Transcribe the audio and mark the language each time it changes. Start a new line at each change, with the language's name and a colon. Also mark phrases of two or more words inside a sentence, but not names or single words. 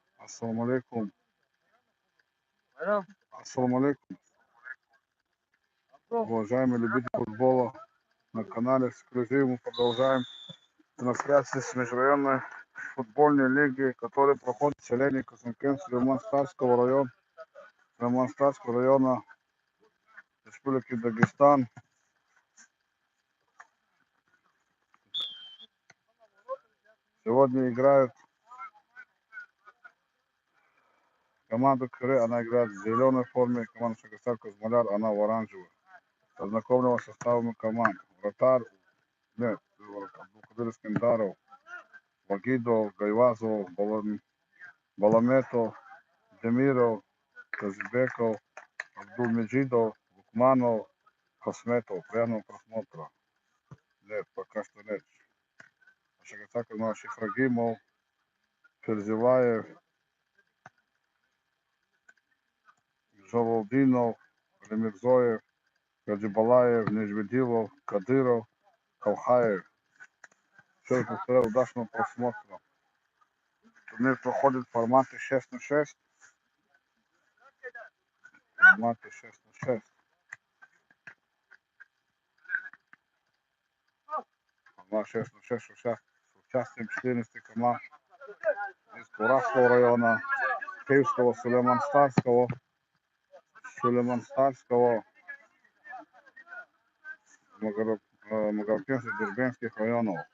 Arabic: السلام عليكم. السلام عليكم.
Russian: Уважаемые любители футбола, на канале «Эксклюзив» мы продолжаем трансляции с межрайонной футбольной лиги, которая проходит в селении Казанкент Сулейман-Старского района Республики Дагестан. Сегодня играют команда Кыры, она играет в зеленой форме, команда Шагасар Кузмаляр, она в оранжевой. Ознакомленного составом команд. Вратарь, нет, Абдулкадыр Искандаров, Вагидов, Гайвазов, Баламетов, Демиров, Казибеков, Абдулмеджидов, Лукманов, Хасметов. Приятного просмотра. Нет, пока что нет. Шагасак Шихрагимов, Ферзилаев, Жавалдинов, Ремирзоев, Гаджибалаев, Нежведилов, Кадыров, Калхаев. Все это повторяю, удачного просмотра. Турнир проходит в формате 6 на 6. Формате 6 на 6. Формат 6 на 6 с участием 14 команд из Куравского района, Киевского, Сулейман-Старского, Магарамкентских, Дербенских районов.